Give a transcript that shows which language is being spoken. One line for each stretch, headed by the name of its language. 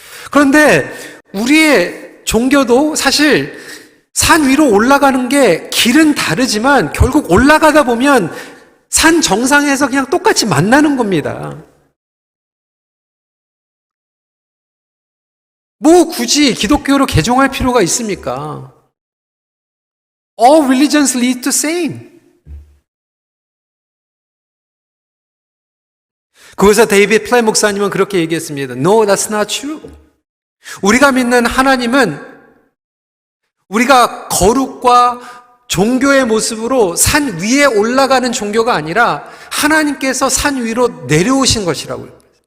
Korean: 그런데 우리의 종교도 사실 산 위로 올라가는 게 길은 다르지만 결국 올라가다 보면 산 정상에서 그냥 똑같이 만나는 겁니다. 굳이 기독교로 개종할 필요가 있습니까?
English: All religions lead to same.
Korean: 그것에서 데이비드 플랫 목사님은 그렇게 얘기했습니다.
English: No, that's not true.
Korean: 우리가 믿는 하나님은 우리가 거룩과 종교의 모습으로 산 위에 올라가는 종교가 아니라 하나님께서 산 위로 내려오신 것이라고요.